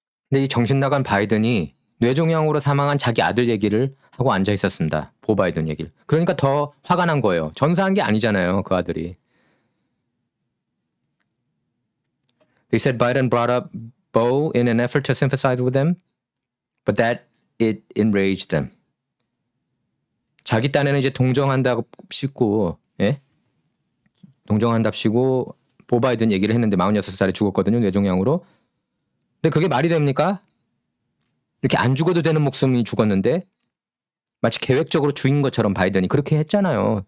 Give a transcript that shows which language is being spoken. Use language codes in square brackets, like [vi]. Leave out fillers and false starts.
[ko] 근데 이 정신 나간 바이든이 뇌종양으로 사망한 자기 아들 얘기를 하고 앉아 있었습니다. 보 바이든 얘기를. 그러니까 더 화가 난 거예요. 전사한 게 아니잖아요. 그 아들이. [en] They said Biden brought up Bo in an effort to sympathize with them, but that it enraged them. [ko] 자기 딴에는 이제 동정한답시고, 예? 동정한답시고 보 바이든 얘기를 했는데 46살에 죽었거든요. 뇌종양으로. 근데 그게 말이 됩니까? 이렇게 안 죽어도 되는 목숨이 죽었는데 마치 계획적으로 죽인 것처럼 바이든이 그렇게 했잖아요.